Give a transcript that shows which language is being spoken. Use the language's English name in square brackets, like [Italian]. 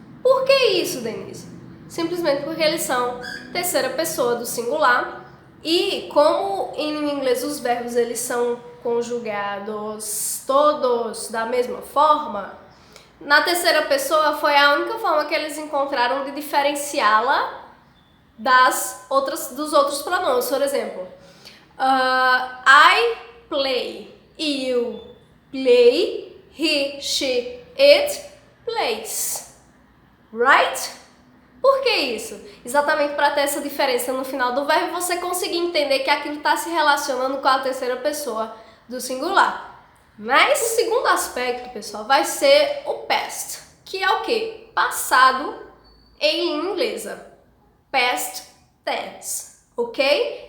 [Portuguese] Por que isso, Denise? Simplesmente porque eles são terceira pessoa do singular e como em inglês os verbos eles são conjugados todos da mesma forma, na terceira pessoa foi a única forma que eles encontraram de diferenciá-la dos outros pronomes. [English] Por exemplo, I play, you play, he, she, it plays. [Portuguese] Right? Por que isso? Exatamente para ter essa diferença no final do verbo e você conseguir entender que aquilo está se relacionando com a terceira pessoa do singular. Mas o segundo aspecto, pessoal, vai ser o past, que é o quê? Passado em língua inglesa. Past tense, ok?